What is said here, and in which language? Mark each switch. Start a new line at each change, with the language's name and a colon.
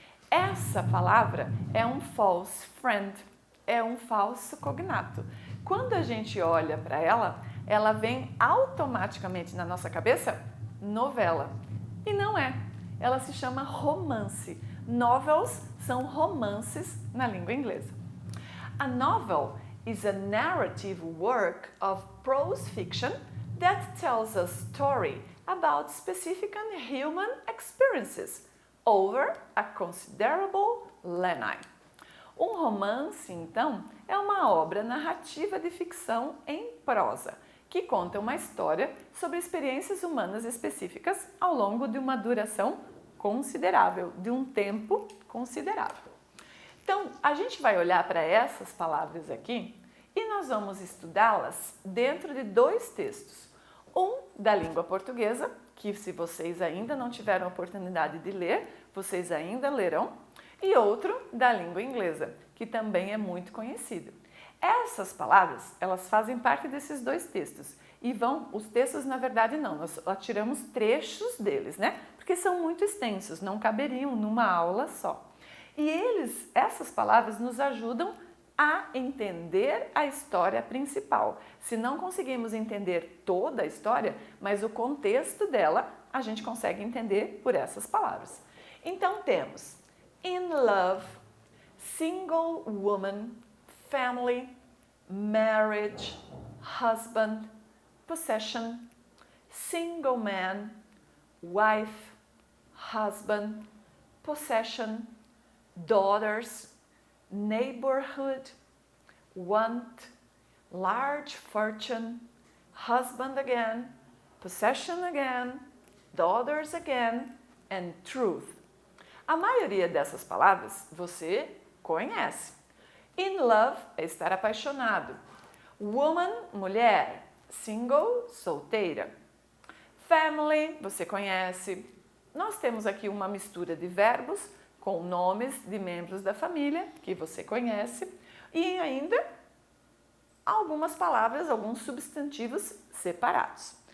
Portuguese: Essa palavra é um false friend, é um falso cognato. Quando a gente olha para ela, ela vem automaticamente na nossa cabeça novela. E não é. Ela se chama romance. Novels são romances na língua inglesa.
English: A novel is a narrative work of prose fiction that tells a story about specific human experiences over a considerable length.
Portuguese: Um romance, então, é uma obra narrativa de ficção em prosa, que conta uma história sobre experiências humanas específicas ao longo de uma duração considerável, de um tempo considerável. Então, a gente vai olhar para essas palavras aqui e nós vamos estudá-las dentro de dois textos. Um da língua portuguesa, que se vocês ainda não tiveram a oportunidade de ler, vocês ainda lerão, e outro da língua inglesa, que também é muito conhecido. Essas palavras, elas fazem parte desses dois textos. E os textos, na verdade, não, nós tiramos trechos deles, né? Porque são muito extensos, não caberiam numa aula só. E essas palavras nos ajudam a entender a história principal. Se não conseguimos entender toda a história, mas o contexto dela, a gente consegue entender por essas palavras. Então temos
English: in love, single woman, family, marriage, husband, possession, single man, wife, husband, possession, daughters, neighborhood, want, large fortune, husband again, possession again, daughters again, and truth.
Portuguese: A maioria dessas palavras você conhece. In love é estar apaixonado. Woman, mulher. Single, solteira. Family, você conhece. Nós temos aqui uma mistura de verbos com nomes de membros da família, que você conhece, e ainda algumas palavras, alguns substantivos separados.